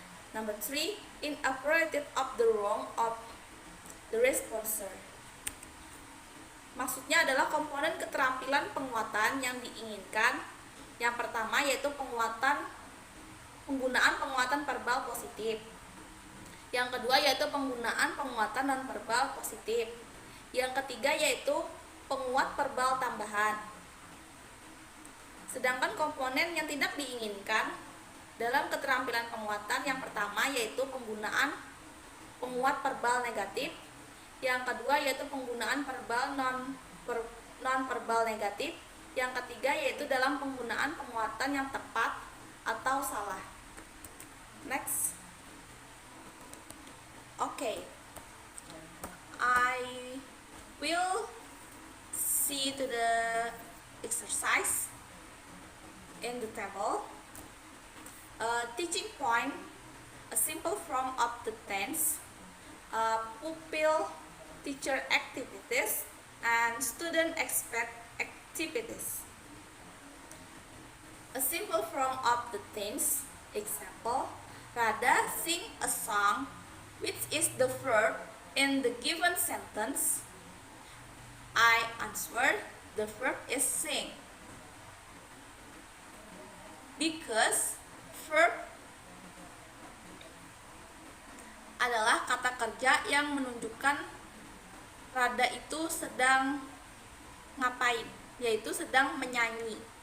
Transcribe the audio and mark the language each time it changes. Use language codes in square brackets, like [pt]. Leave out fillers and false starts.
[en] Number 3, inappropriate of the wrong of the responser. [id] Maksudnya adalah komponen keterampilan penguatan yang diinginkan. Yang pertama yaitu penggunaan penguatan verbal positif. Yang kedua yaitu penggunaan penguatan non-verbal positif. Yang ketiga yaitu penguat verbal tambahan. Sedangkan komponen yang tidak diinginkan dalam keterampilan penguatan yang pertama yaitu penggunaan penguat verbal negatif. Yang kedua yaitu penggunaan verbal non-verbal negatif. Yang ketiga yaitu dalam penggunaan penguatan yang tepat atau salah. [en] Next. Okay, I will see to the exercise in the table. Teaching point, a simple form of the tense, pupil teacher activities, and student expert activities. A simple form of the tense, example, Radha sing a song, which is the verb in the given sentence. I answer, the verb is sing. Because verb [id] adalah kata kerja yang menunjukkan Radha itu sedang ngapain, yaitu sedang menyanyi.